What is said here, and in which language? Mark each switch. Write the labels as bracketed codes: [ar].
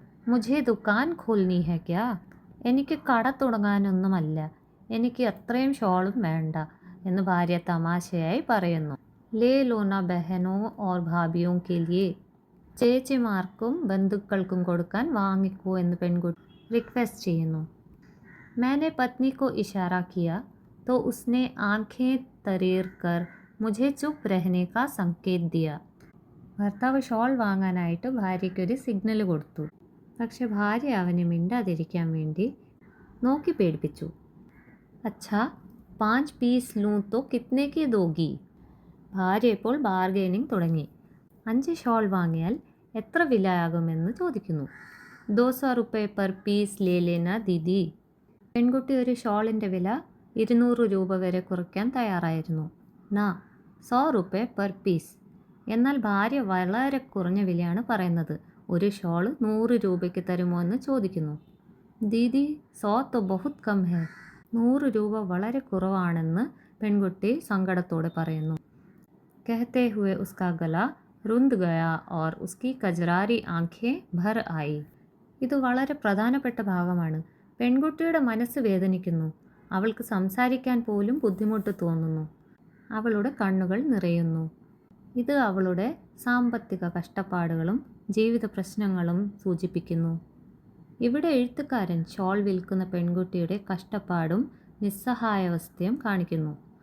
[hi] മുझे ദുക്കാൻ ഖോൽനി ഹെ ക്യാ. [ml] എനിക്ക് കട തുടങ്ങാനൊന്നുമല്ല, എനിക്ക് അത്രയും ഷോളും വേണ്ട എന്ന് ഭാര്യ തമാശയായി പറയുന്നു. [hi] ലേ ലോന ബഹനോ ഓർ ഭാബിയോ കെ ലിയേ. [ml] ചേച്ചിമാർക്കും ബന്ധുക്കൾക്കും കൊടുക്കാൻ വാങ്ങിക്കൂ എന്ന് പെൺകുട്ടി റിക്വസ്റ്റ് ചെയ്യുന്നു. [hi] मैंने पत्नी को इशारा किया तो उसने आंखें तरेर कर मुझे चुप रहने का संकेत दिया. [ml] ഭർത്താവ് ഷോൾ വാങ്ങാനായിട്ട് ഭാര്യയ്ക്കൊരു സിഗ്നൽ കൊടുത്തു. പക്ഷെ ഭാര്യ അവനെ മിണ്ടാതിരിക്കാൻ വേണ്ടി നോക്കി പേടിപ്പിച്ചു. [hi] അച്ഛാ 5 പീസ് ലൂं तो कितने की दोगी? [ml] ഭാര്യ ഇപ്പോൾ ബാർഗെയിനിങ് തുടങ്ങി. 5 ഷോൾ വാങ്ങിയാൽ എത്ര വിലയാകുമെന്ന് ചോദിക്കുന്നു. [hi] 200 रुपये पर पीस ले लेना दीदी. [ml] പെൺകുട്ടി ഒരു ഷോളിൻ്റെ വില 200 രൂപ വരെ കുറയ്ക്കാൻ തയ്യാറായിരുന്നു. [hi] നാ 100 रुपये पर പീസ്. [ml] എന്നാൽ ഭാര്യ വളരെ കുറഞ്ഞ വിലയാണ് പറയുന്നത്. ഒരു ഷോൾ 100 രൂപയ്ക്ക് തരുമോ എന്ന് ചോദിക്കുന്നു. [hi] ദീദി 100 तो बहुत कम है. [ml] 100 രൂപ വളരെ കുറവാണെന്ന് പെൺകുട്ടി സങ്കടത്തോടെ പറയുന്നു. [hi] कहते हुए उसका गला रुंध गया और उसकी कजरारी आंखें भर आई. [ml] ഇത് വളരെ പ്രധാനപ്പെട്ട ഭാഗമാണ്. പെൺകുട്ടിയുടെ മനസ്സ് വേദനിക്കുന്നു. അവൾക്ക് സംസാരിക്കാൻ പോലും ബുദ്ധിമുട്ട് തോന്നുന്നു. അവളുടെ കണ്ണുകൾ നിറയുന്നു. ഇത് അവളുടെ സാമ്പത്തിക കഷ്ടപ്പാടുകളും ജീവിത പ്രശ്നങ്ങളും സൂചിപ്പിക്കുന്നു. ഇവിടെ എഴുത്തുകാരൻ ഷോൾ വിൽക്കുന്ന പെൺകുട്ടിയുടെ കഷ്ടപ്പാടും നിസ്സഹായാവസ്ഥയും കാണിക്കുന്നു.